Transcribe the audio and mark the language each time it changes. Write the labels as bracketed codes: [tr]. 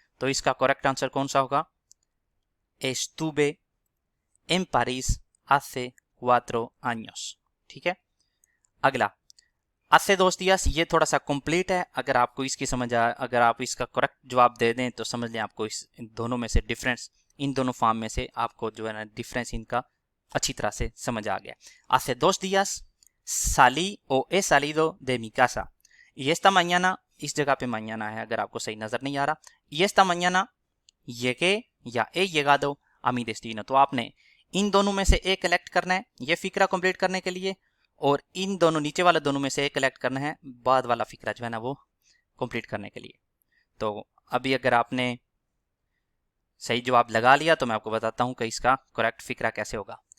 [hi] तो इसका correct answer कौन सा होगा, [es] estuve en París hace 4 años। [hi] ठीक है, अगला [es] hace 2 días, [hi] ये थोड़ा सा कंप्लीट है। अगर आपको इसकी समझ आए, अगर आप इसका करेक्ट जवाब दे दें तो समझ लें आपको इस दोनों में से डिफरेंस, इन दोनों फॉर्म में से आपको जो है ना डिफरेंस इनका अच्छी तरह से समझ आ गया। [es] hace 2 días salí o he salido de mi casa, y esta mañana, [hi] इस जगह पे mañana है अगर आपको सही नजर नहीं आ रहा, [es] y esta mañana llegué या he llegado a mi destino। [hi] तो आपने इन दोनों में से एक कलेक्ट करना है ये फिक्रा कंप्लीट करने के लिए, और इन दोनों नीचे वाले दोनों में से एक कलेक्ट करना है बाद वाला फिक्रा जो है ना वो कंप्लीट करने के लिए। तो अभी अगर आपने सही जवाब लगा लिया तो मैं आपको बताता हूँ कि इसका करेक्ट फिक्रा कैसे होगा।